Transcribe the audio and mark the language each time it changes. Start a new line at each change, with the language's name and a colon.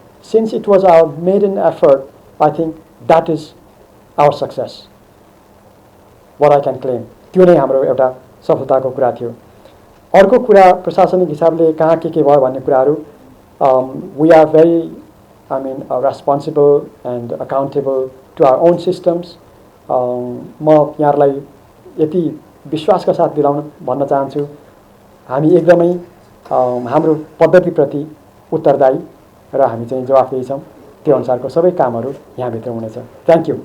English: Since it was our maiden effort, I think that is our success. What I can claim.
Nepali: त्यो नै हाम्रो एउटा सफलताको कुरा थियो। अर्को कुरा प्रशासनिक हिसाबले कहाँ के भयो भन्ने कुराहरू
English: we are very responsible and accountable to our own systems.
Nepali: म यहाँहरूलाई यति विश्वासका साथ भन्न चाहन्छु हामी एकदमै हाम्रो पद्धतिप्रति उत्तरदायी र हामी चाहिँ जवाफदेही छौँ। त्यो अनुसारको सबै कामहरू यहाँभित्र हुनेछ। Thank you.